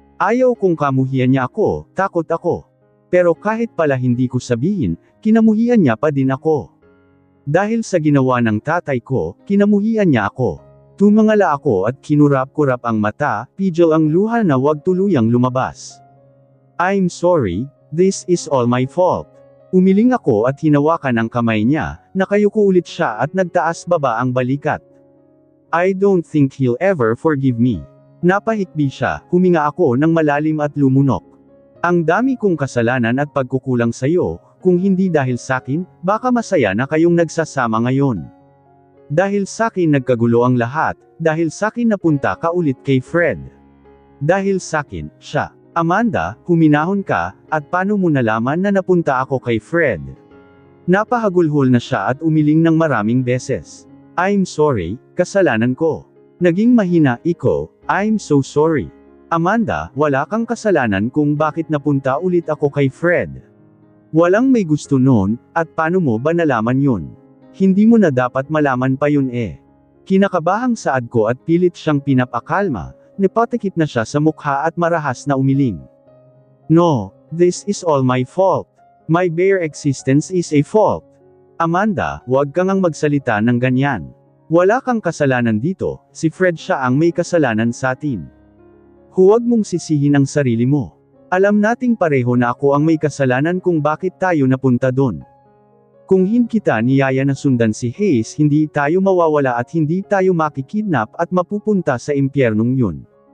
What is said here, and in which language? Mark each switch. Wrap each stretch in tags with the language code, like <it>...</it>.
<tl>Ayaw kong kamuhian niya ako, takot ako. Pero kahit pala hindi ko sabihin, kinamuhian niya pa din ako. Dahil sa ginawa ng tatay ko, kinamuhian niya ako. Tumangala ako at kinurap-kurap ang mata, pidyo ang luha na wag tuluyang lumabas.</tl> <en>I'm sorry, this is all my fault.</en> <tl>Umiling ako at hinawakan ang kamay niya, nakayuko ulit siya at nagtaas baba ang balikat.</tl> <en>I don't think he'll ever forgive me.</en> <tl>Napahikbi siya, huminga ako ng malalim at lumunok. Ang dami kong kasalanan at pagkukulang sa'yo, kung hindi dahil sakin, baka masaya na kayong nagsasama ngayon. Dahil sakin nagkagulo ang lahat, dahil sakin napunta ka ulit kay Fred. Dahil sakin, siya. Amanda, huminahon ka, at paano mo nalaman na napunta ako kay Fred? Napahagulhol na siya at umiling ng maraming beses.</tl> <en>I'm sorry,</en> <tl>kasalanan ko. Naging mahina,</tl> <en>I'm so sorry.</en> <tl>Amanda, wala kang kasalanan kung bakit napunta ulit ako kay Fred. Walang may gusto noon, at paano mo ba nalaman yun? Hindi mo na dapat malaman pa yun eh. Kinakabahang saad ko at pilit siyang pinapakalma, nipatikip na siya sa mukha at marahas na umiling.</tl> <en>No, this is all my fault. My bare existence is a fault.</en> <tl>Amanda, huwag kang magsalita ng ganyan. Wala kang kasalanan dito, si Fred siya ang may kasalanan sa atin. Huwag mong sisihin ang sarili mo. Alam nating pareho na ako ang may kasalanan kung bakit tayo napunta doon. Kung hindi kita niyaya na sundan si Hayes, hindi tayo mawawala at hindi tayo makikidnap at mapupunta sa impyernong yun.</tl>